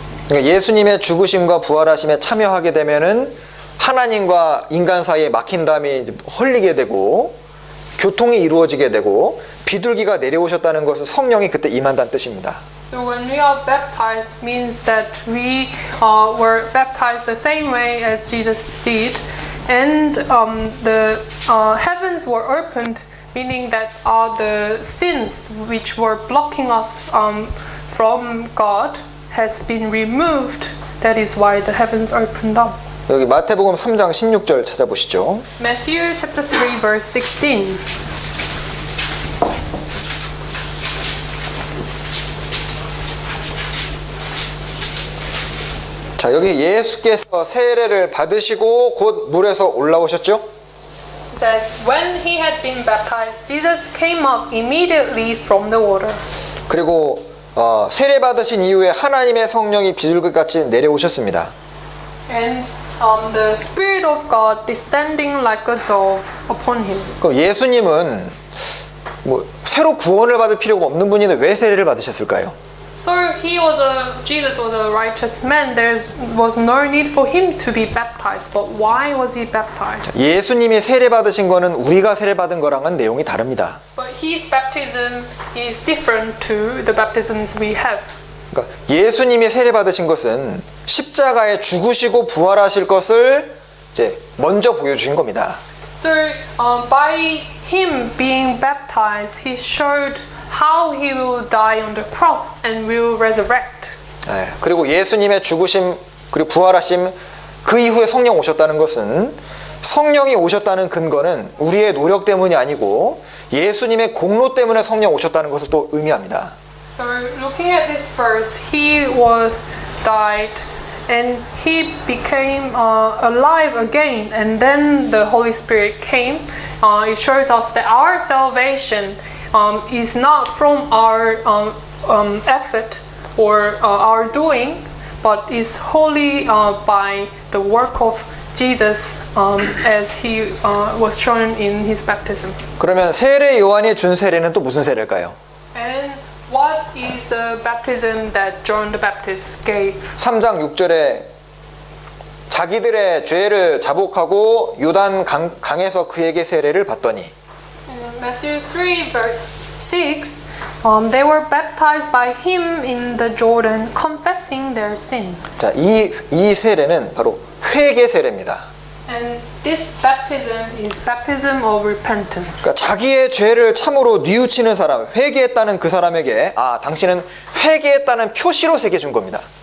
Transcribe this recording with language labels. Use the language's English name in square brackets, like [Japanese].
[Korean] 그러니까 예수님의 죽으심과 부활하심에 참여하게 되면은 하나님과 인간 사이에 막힌 다음에 이제 헐리게 되고 교통이 이루어지게 되고 비둘기가 내려오셨다는 것은 성령이 그때 임한다는 뜻입니다. [English] So when we are baptized means that we were baptized the same way as Jesus did, and the heavens were opened, meaning that the sins which were blocking us from God has been removed. That is why the heavens opened up. [Korean] 여기 마태복음 3장 16절 찾아보시죠. [English] Matthew chapter 3 verse 16. [Korean] 자, 여기 예수께서 세례를 받으시고 곧 물에서 올라오셨죠? [English] It says, when he had been baptized, Jesus came up immediately from the water. [Korean] 그리고 세례 받으신 이후에 하나님의 성령이 비둘기같이 내려오셨습니다. [English] And the Spirit of God descending like a dove upon him. [Korean] 그럼 예수님은 뭐 새로 구원을 받을 필요가 없는 분인데 왜 세례를 받으셨을까요? [English] So Jesus was a righteous man. There was no need for him to be baptized. But why was he baptized? [Korean] 예수님이 세례 받으신 거는 우리가 세례 받은 거랑은 내용이 다릅니다. [English] But his baptism is different to the baptisms we have. [Korean] 그러니까 예수님이 세례 받으신 것은 십자가에 죽으시고 부활하실 것을 이제 먼저 보여주신 겁니다. [English] So by him being baptized, he showed how he will die on the cross and will resurrect. [Korean] 그리고 예수님의 죽으심 그리고 부활하심 그 이후에 성령 오셨다는 것은 성령이 오셨다는 근거는 우리의 노력 때문이 아니고 예수님의 공로 때문에 성령 오셨다는 것을 또 의미합니다. [English] So looking at this verse, he was died and he became alive again, and then the Holy Spirit came. It shows us that our salvation is not from our effort or our doing, but is wholly by the work of Jesus as he was shown in his baptism. [Korean] 그러면 세례 요한이 준 세례는 또 무슨 세례일까요? [English] And what is the baptism that John the Baptist gave? [Korean] 3장 6절에 자기들의 죄를 자복하고 요단 강에서 그에게 세례를 받더니 [English] In Matthew 3 verse 6, they were baptized by him in the Jordan, confessing their sins. [Korean] 자, 이 세례는 바로 회개 세례입니다. [English] And this baptism is baptism of repentance. [Korean] 그러니까 자기의 죄를 참으로 뉘우치는 사람, 회개했다는 그 사람에게 당신은 회개했다는 표시로 새겨 준 겁니다.